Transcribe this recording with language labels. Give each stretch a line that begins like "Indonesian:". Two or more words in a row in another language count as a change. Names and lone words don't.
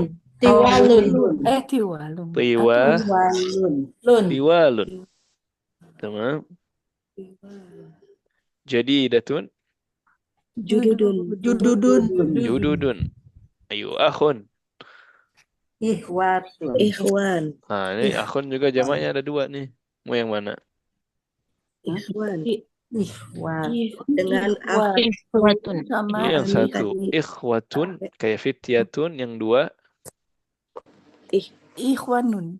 Arabic: Tiwalun. Tiwalun. Tiwa, Walun. Lun. طوال. تمام. جديدة, Jududun. Jududun. jududun. Ayo, akhun. Ikhwatun. Ikhwan.
Indonesian: Nah, ini akhun juga jamaknya ada dua nih. Mau yang mana?
Arabic: Ikhwan. Ikhwat.
Indonesian: Dengan
Arabic: Ikhwatun.
Indonesian: Sama Ini yang ini satu. tadi.
Arabic: Ikhwatun, kayak fityatun.
Indonesian: Yang dua,
Arabic: Ikhwanun.